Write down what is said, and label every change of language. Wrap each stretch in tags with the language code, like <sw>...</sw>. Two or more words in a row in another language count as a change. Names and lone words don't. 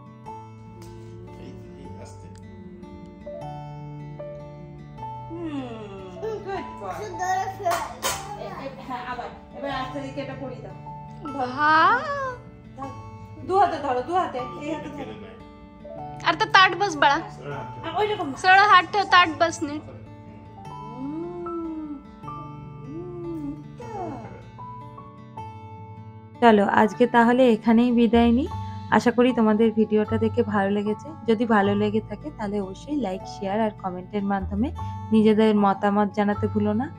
<bn>দু হাতে ধরো, দু হাতে, এই হাতে ধরো।</bn> <mr>आता ताट बस बड़ा सरळ हात ठेव ताट बस नीट</mr> <bn>চলো আজকে তাহলে এখানেই বিদায় নিই। আশা করি তোমাদের ভিডিওটা দেখে ভালো লেগেছে। যদি ভালো লেগে থাকে তাহলে অবশ্যই লাইক, শেয়ার আর কমেন্টের মাধ্যমে নিজেদের মতামত জানাতে ভুলো না।</bn>